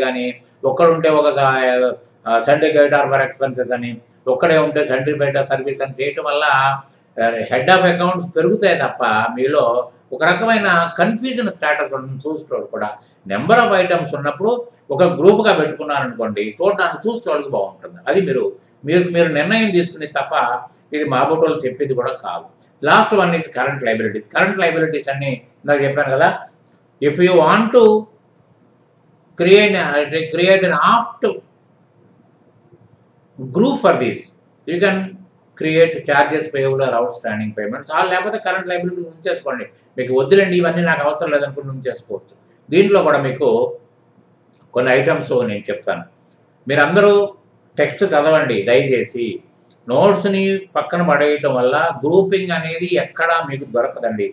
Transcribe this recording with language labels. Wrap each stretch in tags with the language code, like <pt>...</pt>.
<te>కానీ ఒక్కడుంటే ఒక sundry creditor for expenses అని, ఒక్కడే ఉంటే సండ్రీ క్రెడిటార్ సర్వీస్ అని చేయటం వల్ల హెడ్ ఆఫ్ అకౌంట్స్ పెరుగుతాయి తప్ప మీలో ఒక రకమైన కన్ఫ్యూజన్ స్టేటస్ చూసేవాళ్ళు కూడా. నెంబర్ ఆఫ్ ఐటమ్స్ ఉన్నప్పుడు ఒక గ్రూప్గా పెట్టుకున్నారనుకోండి, చూసేవాళ్ళకి బాగుంటుంది. అది మీరు నిర్ణయం తీసుకుని తప్ప ఇది మా బోటోళ్ళు చెప్పేది కూడా కాదు.</te> <en>Last one is current liabilities. Current liabilities</en> <te>అన్ని ఇందాక చెప్పాను కదా.</te> <en>If you want to create an apt group for this, you can create charges payable or outstanding payments లేకపోతే current liabilities ఉంచేసుకోండి.</en> <te>మీకు వద్దులేండి ఇవన్నీ నాకు అవసరం లేదనుకుంటే ఉంచేసుకోవచ్చు. దీంట్లో కూడా మీకు కొన్ని ఐటమ్స్ నేను చెప్తాను. మీరందరూ టెక్స్ట్ చదవండి దయచేసి. నోట్స్ని పక్కన పడేయటం వల్ల గ్రూపింగ్ అనేది ఎక్కడా మీకు దొరకదండి.</te>